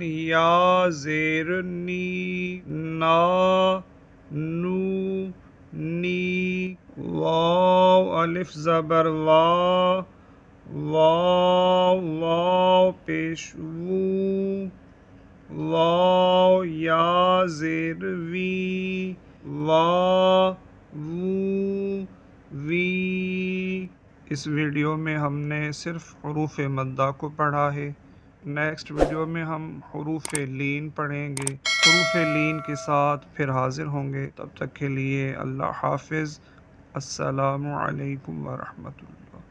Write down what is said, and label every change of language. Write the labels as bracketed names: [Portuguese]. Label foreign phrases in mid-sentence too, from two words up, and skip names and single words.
[Urdu] یا زیر نی، نا نو نی، واو الف زبر وا، واو واو پیش وو، واو یا زیر وی، وا وو وی۔ اس ویڈیو میں ہم نے صرف حروف مدہ کو پڑھا ہے۔ نیکسٹ ویڈیو میں ہم حروف لین پڑھیں گے، حروف لین کے ساتھ پھر حاضر ہوں گے۔ تب تک کے لیے اللہ حافظ، [Arabic] السلام علیکم ورحمۃ اللہ۔